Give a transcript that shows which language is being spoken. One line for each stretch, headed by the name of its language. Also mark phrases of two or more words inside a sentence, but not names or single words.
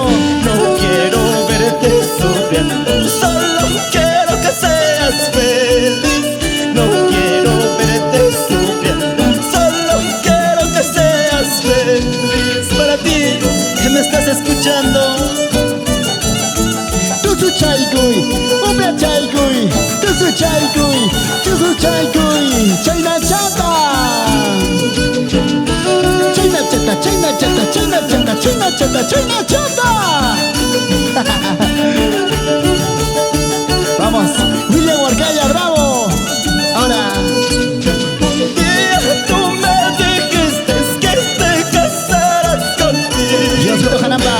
Spanish: No quiero verte sufriendo, solo quiero que seas feliz. No quiero verte sufriendo, solo quiero que seas feliz. Para ti, que me estás escuchando.
Quechua: Tusu chaikuy, umbia chaikuy, tusu chaikuy, tusu chaikuy, Chayna chata. Chayna chata, Chayna chata, Chayna chata, Chayna chata, Chayna chata.
Spanish: Vamos, William Huarcaya Bravo. Ahora, Un día tú me dijiste que te casarás conmigo.
Quechua: Diosito Janamba.